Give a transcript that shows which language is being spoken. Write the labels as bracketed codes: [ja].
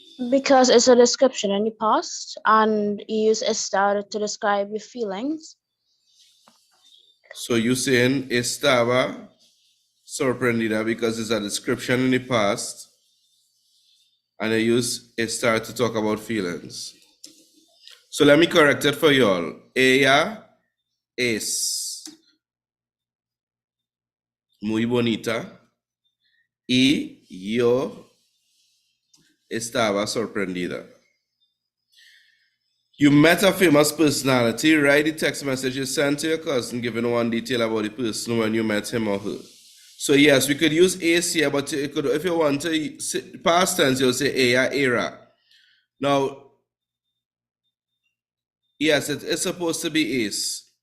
[en] Because it's a description in the past, and you use estar to describe your feelings. So you're saying [es] estaba sorprendida [en] because it's a description in the past, and I use estar to talk about feelings. So let me correct it for y'all. [es] Ella es muy bonita y yo estaba sorprendida. [en] You met a famous personality. Write the text message you sent to your cousin giving one detail about the person when you met him or her. So yes, we could use is here, but you could, if you want to past tense, you'll say [es] ella era. [en] Now, yes, it is supposed to be is.